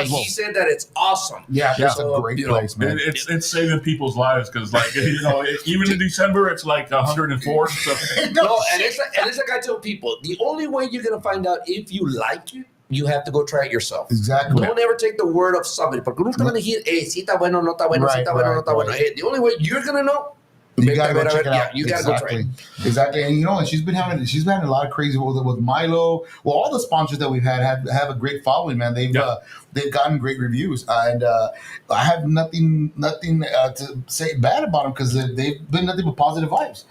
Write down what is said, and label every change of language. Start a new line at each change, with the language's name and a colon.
English: and he said that it's awesome. Yeah, that's So, a great you know, place, man. It's saving people's lives because, like, even in December, it's like 104. So. No, and it's like I tell people, the only way you're gonna find out if you like it, you have to go try it yourself. Exactly. Don't ever take the word of somebody.
Spanish: Porque uno está
English: gonna hear,
Spanish: sí está bueno, no está bueno, sí
English: Right,
Spanish: está bueno, no
English: right,
Spanish: está bueno.
English: right. Hey, the only way you're gonna know, You gotta go check it out. Yeah, you gotta go try it. Exactly. And and she's been having a lot of crazy with Milo. Well, all the sponsors that we've had have a great following, man. They've gotten great reviews, and I have nothing to say bad about them because they've been nothing but positive vibes.